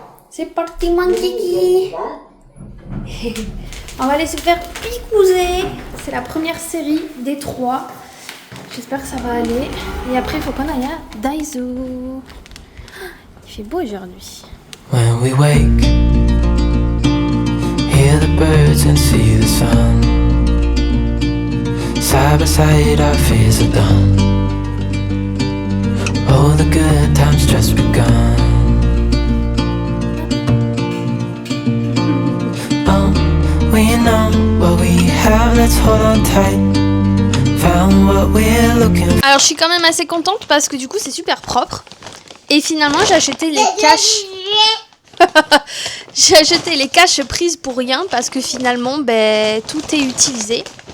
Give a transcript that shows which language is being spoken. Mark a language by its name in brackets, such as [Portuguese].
[French] C'est parti mon kiki. On va aller se faire picouser. C'est la première série des 3. J'espère que ça va aller. Et après, il faut qu'on aille à Daiso. Il fait beau aujourd'hui. [English] When we wake, hear the birds and see the sun. Side by side our fears are done. Oh, the good times just begun. Oh, we know what we have, let's hold on tight. Found what we're looking for. [French] Alors, je suis quand même assez contente parce que du coup, c'est super propre. Et finalement, j'ai acheté les caches. J'ai acheté les caches prises pour rien parce que finalement, ben, tout est utilisé.